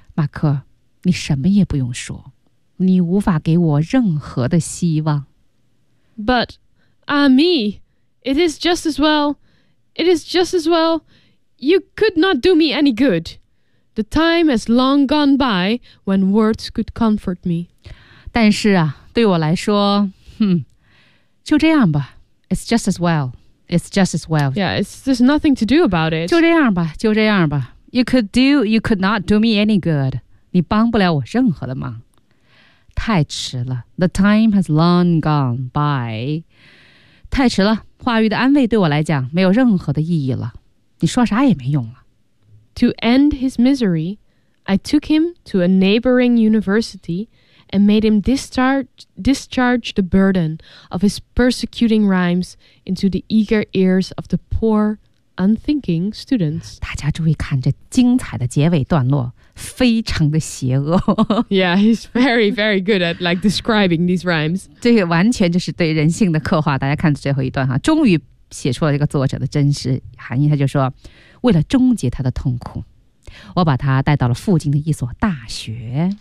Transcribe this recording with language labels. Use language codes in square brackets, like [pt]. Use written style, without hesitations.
[zh] 马克，你什么也不用说，你无法给我任何的希望。 [en] But, ah me, it is just as well. It is just as well. You could not do me any good. The time has long gone by when words could comfort me. [zh] 但是啊，对我来说，就这样吧。 [en] It's just as well. It's just as well. Yeah, there's nothing to do about it. [zh] 就这样吧。 [en] You could not do me any good. [zh] 你帮不了我任何的忙。太迟了。 [en] The time has long gone by. [zh] 太迟了。话语的安慰对我来讲没有任何的意义了。你说啥也没用了。 [en] To end his misery, I took him to a neighboring university and made him discharge the burden of his persecuting rhymes into the eager ears of the poor, unthinking students. [zh] 大家注意看这精彩的结尾段落，非常的邪恶。 [en] Yeah, he's very, very good at like describing these rhymes. [zh] 这个完全就是对人性的刻画。大家看最后一段哈，终于。写出了这个作者的真实含义，他就说，为了终结他的痛苦，我把他带到了附近的一所大学。